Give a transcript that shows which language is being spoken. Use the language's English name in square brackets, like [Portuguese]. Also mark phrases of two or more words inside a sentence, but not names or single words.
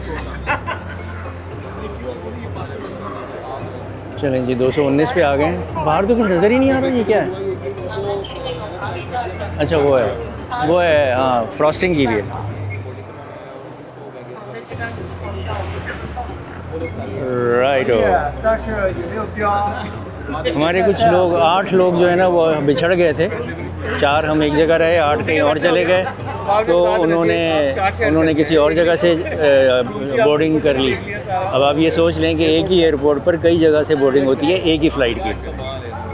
[Hindi] चलें जी, 219 पे आ गए हैं। बाहर तो कुछ नज़र ही नहीं आ रहा, ये क्या है? अच्छा वो है हाँ, फ्रॉस्टिंग की भी है। राइट हो। [Chinese] 但是有没有标？ [Hindi] हमारे कुछ लोग 8 लोग जो है ना वो बिछड़ गए थे। 4 हम एक जगह रहे, 8 कहीं और चले गए। तो उन्होंने किसी और जगह से बोर्डिंग कर ली। अब आप ये सोच लें कि एक ही एयरपोर्ट पर कई जगह से बोर्डिंग होती है एक ही फ़्लाइट की।